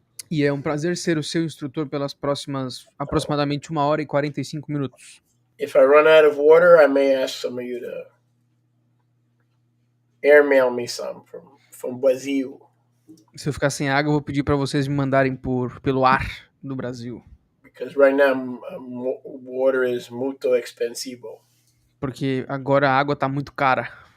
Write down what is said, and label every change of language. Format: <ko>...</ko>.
<pt>E é um prazer ser o seu instrutor pelas próximas aproximadamente 1 hora e 45 minutos.</pt> <en>If I run out of water, I may ask some of you to airmail me some from Brazil.</en> <pt>Se eu ficar sem água, eu vou pedir para vocês me mandarem pelo ar do Brasil.</pt> <en>Because right now, water is</en> <pt>muito expensivo. Porque agora a água tá muito cara.</pt>